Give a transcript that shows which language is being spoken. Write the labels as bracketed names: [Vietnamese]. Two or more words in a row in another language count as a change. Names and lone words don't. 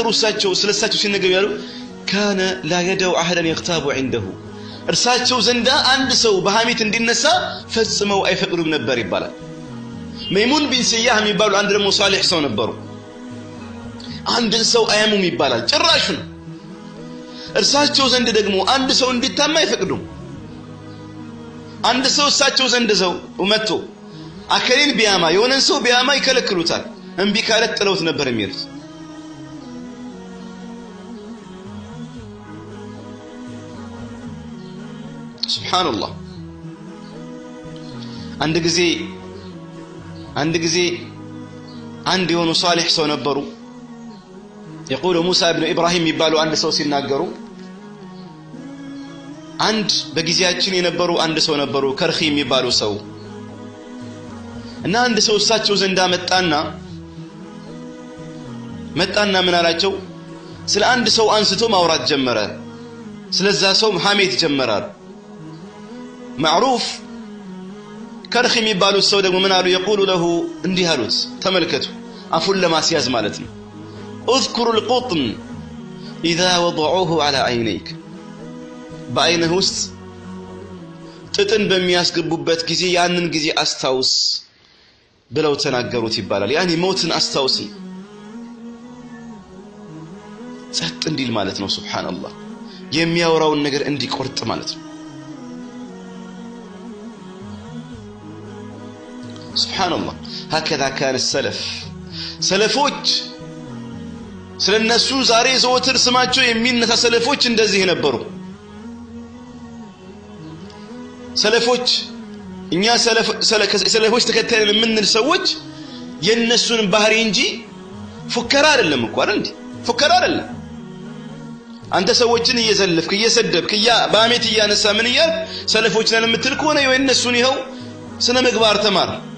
[Amharic] ስለሳቸው ሲናገሩ ያሉ [Arabic] كان لا يدع أحدا يغتاب عنده [Amharic] እርሳቸው ዘንዳ አንድ ሰው በሐሜት እንዲነሳ ፈጽመው አይፈቅዱም ነበር ይባላል መይሙን ቢን ሲያህ የሚባሉ አንድ ደግሞ ሷሊህ ሰው ነበሩ አንድ ሰው አያሙም ይባላል ጭራሽ ነው እርሳቸው ዘንድ ደግሞ አንድ ሰው እንዲታማ አይፈቅዱም አንድ ሰው እሳቸው ዘንድ ሰው መጥቶ አከሌን ቢያማ የሆነን ሰው ቢያማ ይከለክሉታል እንቢ ካለት ጥለውት ነበር የሚሉት ሱብሃንአላህ አንድ ጊዜ አንድ የሆኑ ሷሊህ ሰው ነበሩ [Arabic] يقول موسى ابن ابراهيم [Amharic] ይባሉ አንድ ሰው ሲናገሩ አንድ በጊዜያችን የነበሩ አንድ ሰው ነበሩ ከርኺ የሚባሉ ሰው እና አንድ ሰው እሳቸው ዘንዳ መጣና ምን አላቸው ስለ አንድ ሰው አንስቶ ማውራት ጀመረ ስለዛ ሰው ሐሜት ጀመራል معروف ከርኺ የሚባሉ ሰው ደግሞ ምን አሉ [Arabic] يقول له [Amharic] እንዲህ አሉት ተመልከቱ አፉን ለማስያዝ ማለት ነው [Arabic] اذكر القطن اذا وضعوه على عينيك بعينه [Amharic] ውስጥ ጥጥን በሚያስገቡበት ጊዜ ያንን ጊዜ አስታውስ ብለው ተናገሩት ይባላል ያኒ ሞትን አስታውስ ጸጥ እንዲል ማለት ነው ሱብሃንአላህ የሚያወራውን ነገር እንዲቆርጥ ማለት ነው ሱብሃንአላህ [Arabic] هكذا كان السلف [Amharic] ሰለፎች ስለነሱ ዛሬ ዘወትር ስማቸው የሚነሳ ሰለፎች እንደዚህ ነበሩ ሰለፎች እኛ ሰለፎች ተከታይን የምንል ሰዎች የነሱን ባህሪ እንጂ ፉከራ አይደለም እኮ አይደል እንዴ ፉከራ አይደለም አንተ ሰዎችን እየዘለፍክ እየሰደብክ በአሜት እያነሳ ምን ይያል ሰለፎች ነን የምትል ከሆነ የነሱን ይኸው ስነ ምግባር ተማር